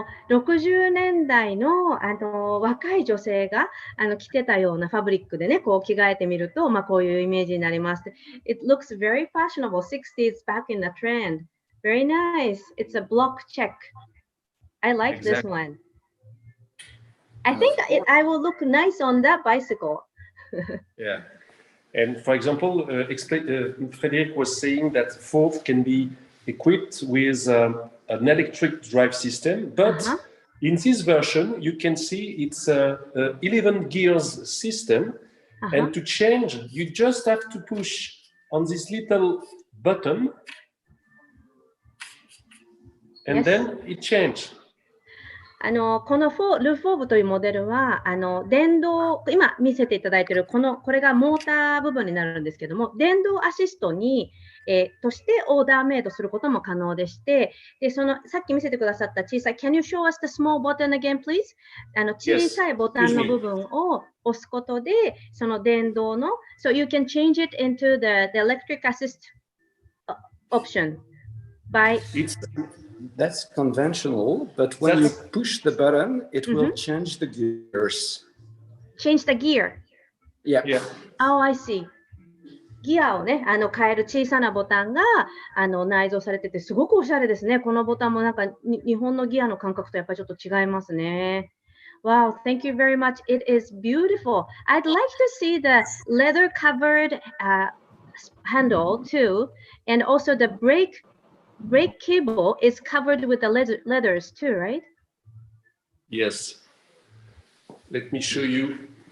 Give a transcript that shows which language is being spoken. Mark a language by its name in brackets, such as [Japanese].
[Japanese] 60年代の若い女性が着てたようなファブリックでね、こう着替えてみると、こういうイメージになります。 [English] It looks very fashionable, 60s back in the trend. Very nice. It's a block check. I like this one. I think I will look nice on that bicycle. Yeah. And for example, Frédéric was saying that Ford can be equipped with an electric drive system, but in this version, you can see it's a 11 gears system, and to change, you just have to push on this little button, and then it changes. [Japanese] このルフォーブというモデルは、電動、今見せていただいているこれがモーター部分になるんですけども、電動アシストに、としてオーダーメイドすることも可能でして、で、さっき見せてくださった小さい、 [English] Can you show us the small button again, please? [Japanese] 小さいボタンの部分を押すことで、その電動の、 [English] So you can change it into the electric assist option by... That's conventional, but when you push the button, it will change the gears. Change the gear? Yeah. Oh, I see. [Japanese] ギアをね、変える小さなボタンが内蔵されてて、すごくおしゃれですね。このボタンもなんか日本のギアの感覚とやっぱりちょっと違いますね。 [English] Wow, thank you very much. It is beautiful. I'd like to see the leather-covered handle too, and also the brake cable is covered with the leathers too, right? Yes. Let me show you.